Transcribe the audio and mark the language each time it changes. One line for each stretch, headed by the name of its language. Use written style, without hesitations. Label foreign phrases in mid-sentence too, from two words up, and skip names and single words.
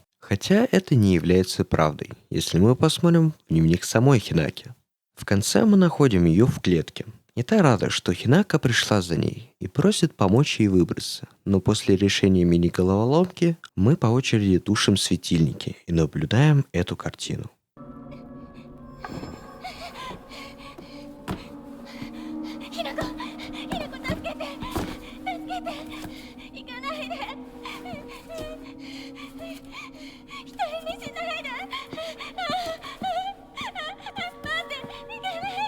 Russian: Хотя это не является правдой, если мы посмотрим в дневник самой Хинаки. В конце мы находим ее в клетке. И та рада, что Хинака пришла за ней и просит помочь ей выбраться. Но после решения мини-головоломки мы по очереди тушим светильники и наблюдаем эту картину.
Japanese: ひなこ、助けて、行かないで。一人にしないで。待って、行かないで。